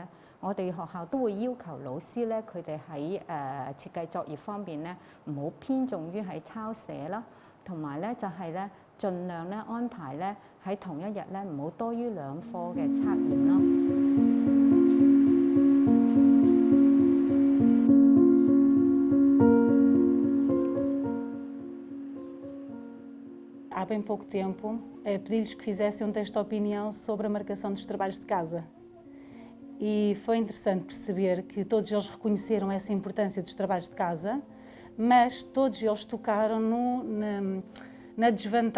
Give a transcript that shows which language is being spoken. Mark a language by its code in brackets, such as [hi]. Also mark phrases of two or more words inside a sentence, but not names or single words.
[yue] 我哋學校都會要求老師咧，佢哋喺設計作業方面咧，唔好偏重於喺抄寫啦，同埋咧就係咧盡量咧安排咧喺同一日咧唔好多於2科嘅測驗咯。 [pt] Há bem pouco tempo, pedi-lhes que fizessem um texto de opinião sobre a marcação dos trabalhos de casa. E foi interessante perceber que todos eles reconheceram essa importância dos trabalhos de casa, mas todos eles tocaram na desvantagem.